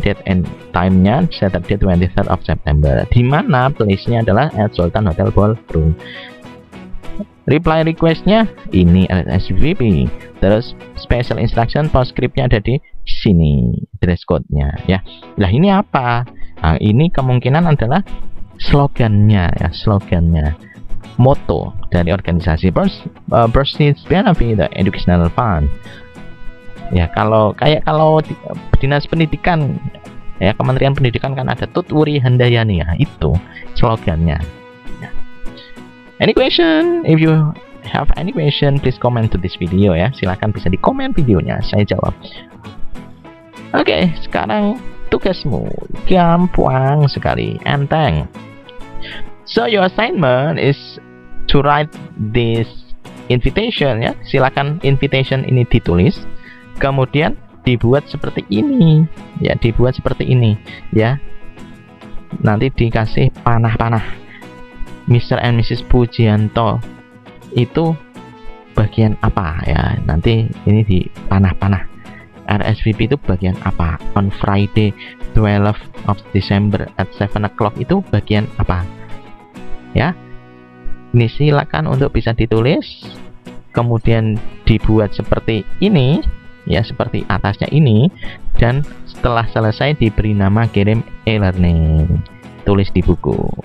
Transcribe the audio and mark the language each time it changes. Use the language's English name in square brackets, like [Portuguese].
[English] Date and time-nya Saturday 23rd of September. [Indonesian] Di mana? [English] Place-nya adalah at Sultan Hotel Ballroom. [Indonesian] Reply request-nya ini RSVP. Terus special instruction postscript-nya ada di sini, dress code-nya ya. Lah ini apa? Nah, ini kemungkinan adalah slogannya ya, slogannya. Moto dari organisasi [English] Proceeds Benefit the Educational Fund. [Indonesian] Ya, kalau dinas pendidikan ya, Kementerian Pendidikan kan ada Tutwuri Handayani ya, itu slogannya ya. [English] Any question? If you have any question, please comment to this video ya. [Indonesian] Silahkan bisa di komen videonya, saya jawab. Oke, sekarang tugasmu gampang sekali, enteng. [English] So your assignment is to write this invitation ya. [Indonesian] Silakan invitation ini ditulis, kemudian dibuat seperti ini ya, dibuat seperti ini ya. Nanti dikasih panah-panah. Mr. and Mrs. Pujianto itu bagian apa ya? Nanti ini di panah-panah. RSVP itu bagian apa? [English] On Friday 12 of December at 7 o'clock [Indonesian] itu bagian apa? Ya, ini silakan untuk bisa ditulis, kemudian dibuat seperti ini ya, seperti atasnya ini, dan setelah selesai diberi nama kirim e-learning, tulis di buku.